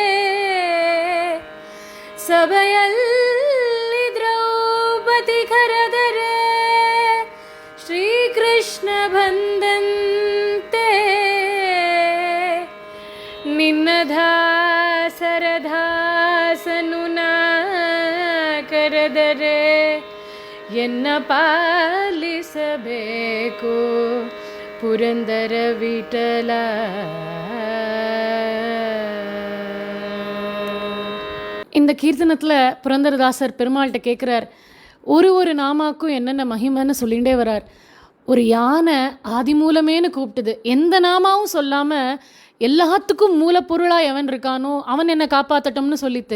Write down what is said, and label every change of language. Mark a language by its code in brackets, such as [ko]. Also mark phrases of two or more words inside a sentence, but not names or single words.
[kn] ಸಭೆಯಲ್ಲಿ ದ್ರೌಪದಿ ಕರೆದರೆ ಶ್ರೀಕೃಷ್ಣ ಬಂದಂತೆ ನಿನ್ನ ದಾಸರ ದಾಸನು ನಾ ಕರೆದರೆ ಎನ್ನ ಪಾಲಿಸಬೇಕು ಪುರಂದರ ವಿಠಲ. [ta] இந்த கீர்த்தனத்தில் புரந்தரதாசர் பெருமாள்கிட்ட கேட்குறார், ஒரு நாமாக்கும் என்னென்ன மகிமைன்னு சொல்லிகிட்டே வரார். ஒரு யானை ஆதி மூலமேன்னு கூப்பிட்டுது. எந்த நாமாவும் சொல்லாமல் எல்லாத்துக்கும் மூலப்பொருளாக எவன் இருக்கானோ அவன் என்னை காப்பாற்றட்டும்னு சொல்லித்து.